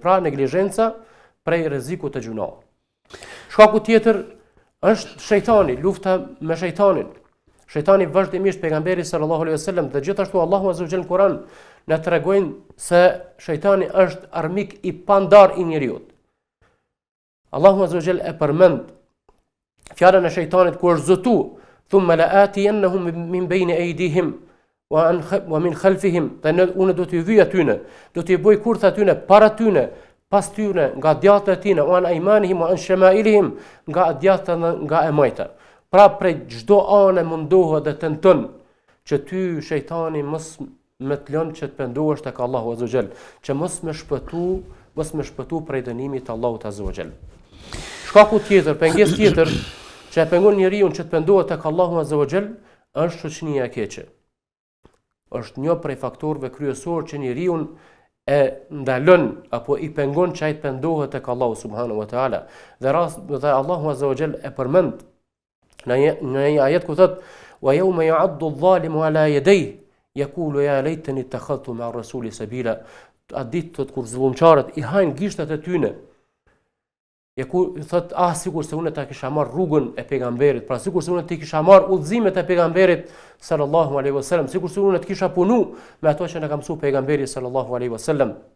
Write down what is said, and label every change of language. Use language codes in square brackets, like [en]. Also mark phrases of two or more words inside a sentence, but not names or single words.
[sq] Pra neglizhenca prej rrezikut të gjunave. Shkaku tjetër është shejtani, lufta me shejtanin. Shejtani vazhdimisht pejgamberi [ar] صلى الله عليه وسلم [sq] dhe gjithashtu Allahu [ar] عز وجل [sq] në Kur'an na tregojnë se shejtani është armik i pandar i njeriu. Allahu [ar] عز وجل [sq] e përmend fjalën e shejtanit ku është zotu, [ar] ثم لآتينهم من بين أيديهم ومن خلفهم, [sq] unë do t'i vyj atyne, do t'i bëj kurth atyne, para tyne, pas tyne, nga djathtë e tyne, [ar] وعن أيمانهم وعن شمائلهم, [sq] nga djathtë dhe nga e majta. Pra prej çdo anë mundohet dhe tenton që ty shejtani mos me të lënë që të pendohesh tek Allahu [ar] عز وجل, [sq] që mos më shpëtu prej dënimit të Allahut [ar] عز وجل. [sq] Shkaku tjetër, pengesë tjetër që e pengon njeriu që të pendohet tek Allahu [ar] عز وجل [sq] është shoqënia e keqe. Është një prej faktorëve kryesor që njeriu e ndalon apo i pengon që ai të pendohet tek Allahu [ar] سبحانه وتعالى. [sq] Dhe Allahu [ar] عز وجل [sq] e përmend në një ajet ku thot [ar] ويوم يعض الظالم على يديه يقول يا ليتني اتخذت مع الرسول سبيلا. [sq] Atë ditë kur zullumçarët i hajnë gishtat e tyne, thot, sikur se unë ta kisha marr rrugën e pejgamberit, pra sikur se unë të kisha marr udhëzimet e pejgamberit [ar] صلى الله عليه وسلم, [sq] sikur se unë të kisha punu me ato që na ka mësuar pejgamberi [ar] صلى الله عليه وسلم.